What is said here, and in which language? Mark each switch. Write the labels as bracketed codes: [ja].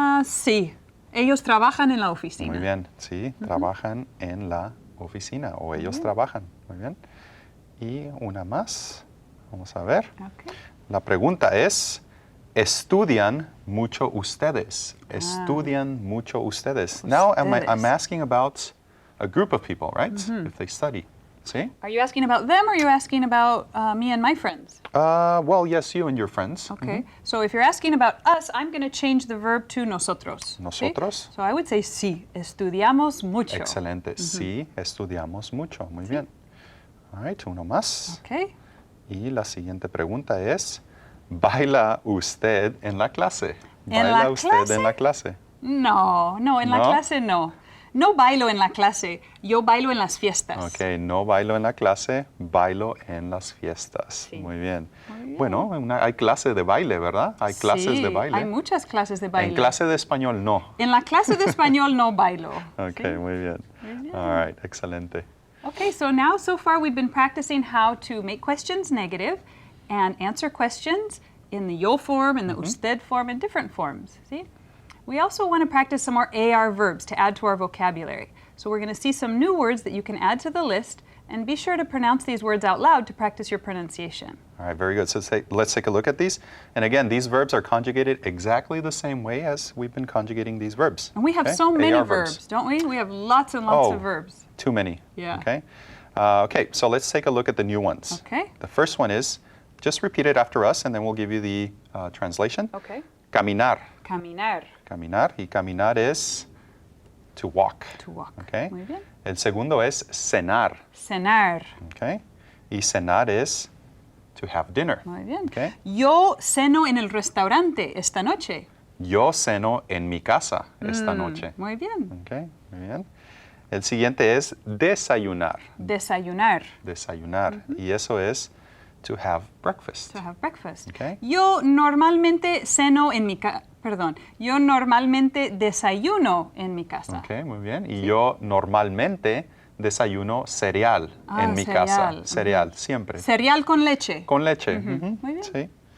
[es] Sí, ellos trabajan en la oficina. Muy bien, sí, trabajan en la oficina o ellos trabajan. Muy bien. Y una más. Vamos a ver. [en] Okay. [es] La pregunta es, ¿estudian mucho ustedes? ¿Estudian mucho ustedes? [en] Now I'm asking about a group of people, right? If they study. See? Are you asking about them or are you asking about me and my friends? Well, yes, you and your friends. Okay. So if you're asking about us, I'm going to change the verb to nosotros. [es] Nosotros. [en] ¿Sí? So I would say [es] sí, estudiamos mucho. Excelente. Sí, estudiamos mucho. Muy bien. [en] All right, [es] uno más. [en] Okay. [es] Y la siguiente pregunta es, ¿baila usted en la clase? ¿En ¿Baila la usted clase? en la clase? No, en la clase no. No bailo en la clase, yo bailo en las fiestas. Ok, no bailo en la clase, bailo en las fiestas. Sí. Muy bien. Bueno, hay clase de baile, ¿verdad? Hay clases de baile. Hay muchas clases de baile. En clase de español no. En la clase de español no bailo. Ok, ¿Sí? muy bien. [en] All right, [es] excelente. [en] Okay, so far we've been practicing how to make questions negative and answer questions in the yo form, in the usted form, in different forms. See? We also want to practice some more AR verbs to add to our vocabulary. So we're going to see some new words that you can add to the list, and be sure to pronounce these words out loud to practice your pronunciation. All right, very good. So let's take a look at these. And again, these verbs are conjugated exactly the same way as we've been conjugating these verbs. And we have so many verbs, don't we? We have lots and lots of verbs. Too many. Yeah. Okay. Okay, so let's take a look at the new ones. Okay. The first one is, just repeat it after us, and then we'll give you the translation. Okay. [es] Caminar. Caminar. Caminar. Y caminar es [en] to walk. To walk. Okay. [es] Muy bien. El segundo es cenar. Cenar. [en] Okay. [es] Y cenar es [en] to have dinner. [es] Muy bien. [en] Okay. [es] Yo ceno en el restaurante esta noche. Yo ceno en mi casa esta noche. Muy bien. Okay. Muy bien. El siguiente es desayunar. Desayunar. Desayunar. Y eso es [en] to have breakfast. To have breakfast. Okay. [es] Yo normalmente ceno en mi casa. Perdón. Yo normalmente desayuno en mi casa. Okay, muy bien. Y yo normalmente desayuno cereal en mi casa. Cereal, siempre. Cereal con leche. Con leche. Muy bien. Sí.